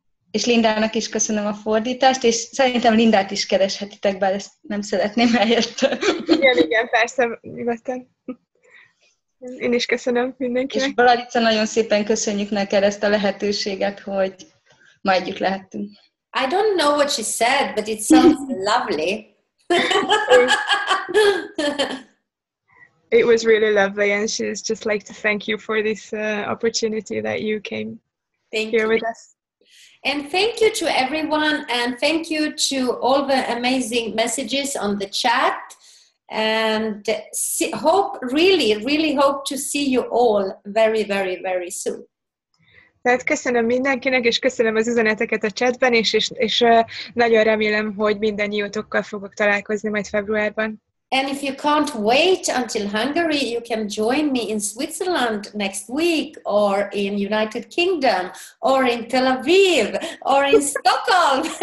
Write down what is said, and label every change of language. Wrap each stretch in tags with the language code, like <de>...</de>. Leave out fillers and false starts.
<hu>És Lindának is köszönöm a fordítást, és szerintem Lindát is keрешhetitek, bár ezt nem szeretném helyett. Igen, persze, nyugodtan. Én is köszönöm mindenkinek. És Blarica, nagyon szépen köszönjük neked ezt a lehetőséget, hogy ma együtt lehettünk.</hu> <en>I don't know what she said, but it sounds lovely. It was really lovely, and she's just like to thank you for this opportunity that you came here with us. And thank you to everyone, and thank you to all the amazing messages on the chat. And really hope to see you all very, very, very soon.</en> <hu>Tehát köszönöm mindenkinek, és köszönöm az üzeneteket a chatben, és nagyon remélem, hogy mindannyiótokkal fogok találkozni majd februárban.</hu> <en>And if you can't wait until Hungary, you can join me in Switzerland next week, or in United Kingdom, or in Tel Aviv, or in Stockholm.</en>